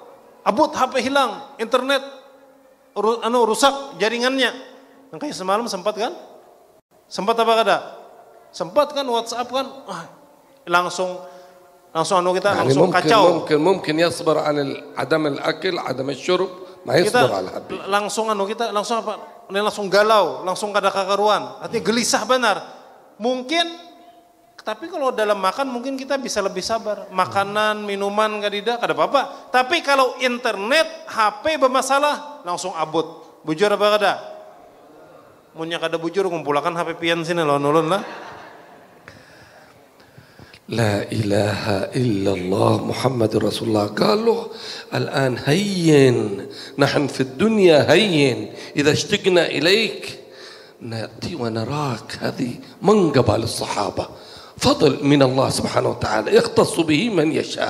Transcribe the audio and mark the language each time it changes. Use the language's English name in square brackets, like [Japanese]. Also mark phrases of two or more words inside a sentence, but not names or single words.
[Banjar] Abut, HP hilang, internet rusak jaringannya. Kayak semalam sempat kan? Sempat apa kada? Sempat kan WhatsApp kan? Langsung langsung kita [Arabic] يعني [Banjar] langsung kacau. [Arabic] ممكن يصبر عن عدم الأكل عدم الشرب ما يصبر على الحبيب. [Banjar] Langsung kita langsung apa? Ini langsung galau, langsung kada kakaruan. Artinya gelisah benar. Mungkin, tapi kalau dalam makan mungkin kita bisa lebih sabar. Makanan, minuman kada apa-apa. Tapi kalau internet, HP bermasalah, langsung abut. Bujur apa kada? Munya kada bujur, kumpulakan HP pian sini ulun lah. [Arabic] لا إله إلا الله محمد رسول الله. قالوا الآن هين نحن في الدنيا هين إذا اشتقنا إليك نأتي ونراك. هذه منقبة للصحابة، فضل من الله سبحانه وتعالى يختص به من يشاء.